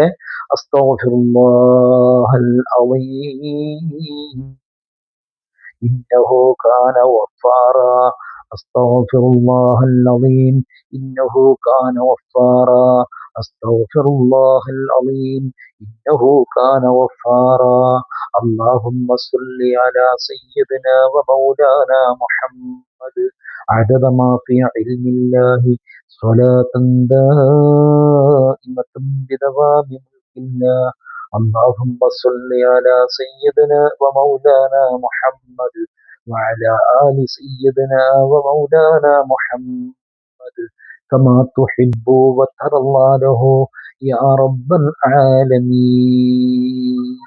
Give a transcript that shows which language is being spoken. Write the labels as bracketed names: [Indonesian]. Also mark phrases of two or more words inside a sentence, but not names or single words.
[Arabic] أستغفر الله العظيم إنه كان غفارا. أستغفر الله العظيم إنه كان غفارا. أستغفر الله العظيم إنه كان غفارا. اللهم صل على سيدنا ومولانا محمد عدد ما في علم الله صلاة قائمة بدوام ملك الله. اللهم صل على سيدنا ومولانا محمد وعلى آل سيدنا ومولانا محمد كما تحب وترضى له يا رب العالمين.